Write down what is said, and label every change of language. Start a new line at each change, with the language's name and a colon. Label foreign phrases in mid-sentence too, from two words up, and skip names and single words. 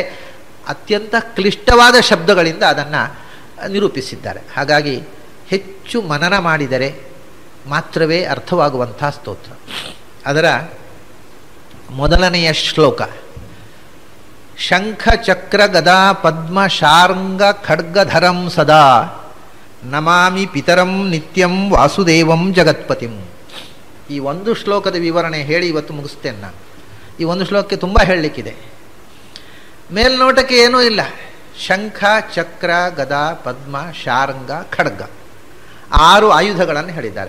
Kannada: ಅತ್ಯಂತ ಕ್ಲಿಷ್ಟವಾದ ಶಬ್ದಗಳಿಂದ ಅದನ್ನು ನಿರೂಪಿಸಿದ್ದಾರೆ. ಹಾಗಾಗಿ ಹೆಚ್ಚು ಮನನ ಮಾಡಿದರೆ ಮಾತ್ರವೇ ಅರ್ಥವಾಗುವಂಥ ಸ್ತೋತ್ರ. ಅದರ ಮೊದಲನೆಯ ಶ್ಲೋಕ
Sanskrit: ಶಂಖ ಚಕ್ರ ಗದಾ ಪದ್ಮ ಶಾರ್ಂಗ ಖಡ್ಗಧರಂ ಸದಾ ನಮಾಮಿ ಪಿತರಂ ನಿತ್ಯಂ ವಾಸುದೇವಂ ಜಗತ್ಪತಿಂ.
Kannada: ಈ ಒಂದು ಶ್ಲೋಕದ ವಿವರಣೆ ಹೇಳಿ ಇವತ್ತು ಮುಗಿಸ್ತೇನೆ ನಾನು. ಈ ಒಂದು ಶ್ಲೋಕಕ್ಕೆ ತುಂಬ ಹೇಳಲಿಕ್ಕಿದೆ. ಮೇಲ್ನೋಟಕ್ಕೆ ಏನೂ ಇಲ್ಲ. ಶಂಖ ಚಕ್ರ ಗದಾ ಪದ್ಮ ಶಾರ್ಂಗ ಖಡ್ಗ 6 ಆಯುಧಗಳನ್ನು ಹೇಳಿದ್ದಾರೆ.